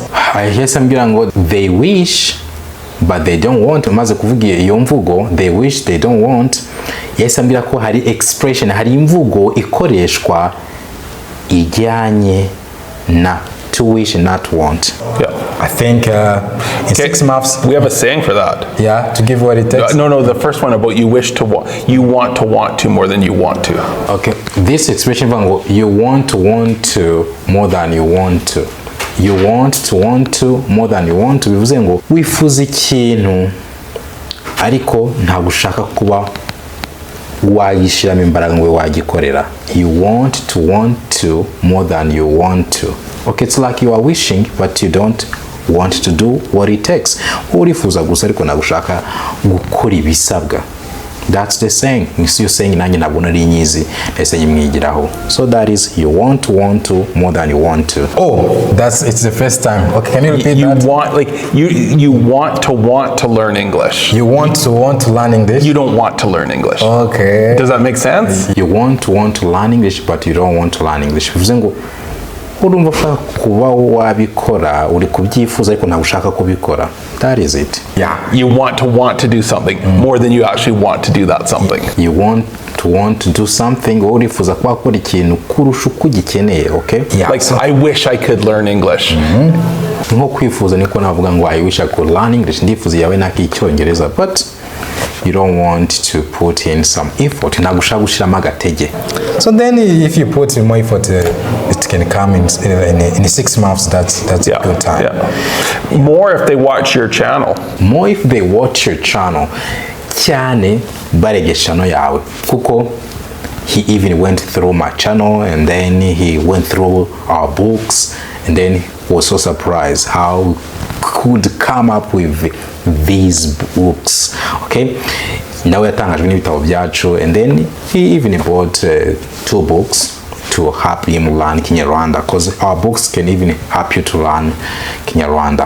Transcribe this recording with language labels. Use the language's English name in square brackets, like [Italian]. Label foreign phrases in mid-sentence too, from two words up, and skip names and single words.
[English] I hear some people they wish but they don't want. [Kinyarwanda] Maze kuvuga iyo mvugo [English] they wish they don't want. Yes, [Kinyarwanda] ambira ko hari expression, hari imvugo ikoreshwa ijyanye na [English] to wish and not want. Yeah. I think in 6 months we have a saying for that. Yeah, to give what it takes. No, the first one about you wish to want, you want to more than you want to. Okay, this expression you want to more than you want to. You want to more than you want to. [Kinyarwanda] Bivuze ngo wifuza ikintu ariko nta gushaka kuba wayishiramo imbaraga ngo wagikorera. [English] You want to more than you want to. Okay, it's like you are wishing but you don't want to do what it takes. [Kinyarwanda] Urifuza gusa ariko nagushaka gukora ibisabwa. [English] That's the saying. You're saying [Kinyarwanda] nanjye ntabwo nari nyizi ese nyimwigiraho. [English] So that is you want to more than you want to. Oh, it's the first time. Okay, can you repeat that? You want to learn English. You want to learn English? You don't want to learn English. Okay. Does that make sense? You want to learn English but you don't want to learn English. [Kinyarwanda] Bivuze ngo urumva kuba wabikora uri kubyifuza ariko ntabwo ushaka kubikora. [English] That is it. Yeah. You want to do something more than you actually want to do that something. You want to do something, [Kinyarwanda] urifuza kuba akora ikintu kurusha uko ugikeneye. [English] Okay? Yeah. Like I wish I could learn English. [Kinyarwanda] Nko kwifuza niko navuga ngo [English] I wish I could learn English. [Kinyarwanda] Ndifuza yawe naki Icyongereza [English] but you don't want to put in some effort. [Kinyarwanda] Ntabwo ushaka gushiramo agatege. [English] So then if you put in more effort, it can come in 6 months. That's a good time. Yeah. More if they watch your channel. More if they watch your channel. [Kinyarwanda] Cyane baregesha no yawe kuko [English] he even went through my channel, and then he went through our books, and then was so surprised how could come up with these books. Okay, now we're talking about Ibyo, and then he even bought 2 books to help him learn Kinyarwanda, because our books can even help you to learn Kinyarwanda.